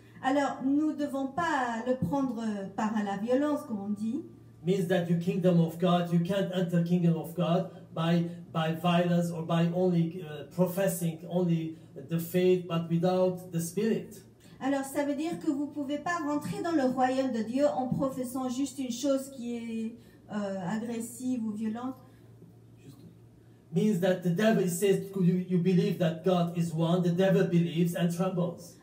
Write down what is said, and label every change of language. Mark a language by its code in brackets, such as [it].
[fr] Alors, nous ne devons pas le prendre par la violence, comme on dit. [en] Means that you kingdom of God, you can't enter kingdom of God by violence or by only professing only the faith, but without the Spirit. [fr] Alors, ça veut dire que vous ne pouvez pas rentrer dans le royaume de Dieu en professant juste une chose qui est agressive ou violente. [en] Means that the devil says you believe that God is one, the devil believes and trembles.